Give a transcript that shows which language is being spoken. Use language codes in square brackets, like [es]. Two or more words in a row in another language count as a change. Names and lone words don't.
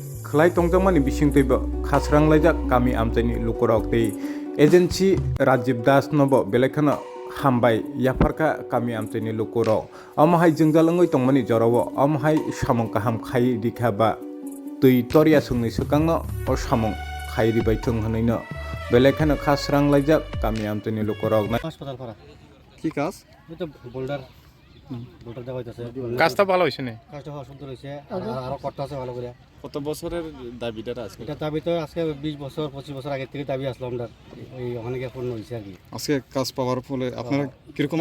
[trp] khlai tongjangmani bising teibo khasrang laijak kami amtani lukorok tei agency Rajiv Das nobo belai khena hambai yafarka kami amtani lukorok amhai jingjalangoi tongmani jarawo amhai samung kaham khai dikhaba tui toria sungni sukangno o samung khai ribai thung hanaino belai khena khasrang laijak kami amtani lukorok na [bn] হাসপাতাল করা কি কাজ? ওই তো বোল্ডার দেওয়া হইতাছে কাজটা ভালো হইছে না কাজটা হওয়া সুন্দর হয়েছে আরো করতে আছে ভালো করে কত বছরের দাবিটা আজকে? এটা দাবি তো আজকে 20 বছর 25 বছর আগে থেকে দাবি আসলো আমরা ওই ওখানে গিয়ে পূর্ণ হয়েছে আর কি আজকে কাজ পাওয়ার ফলে আপনারা কিরকম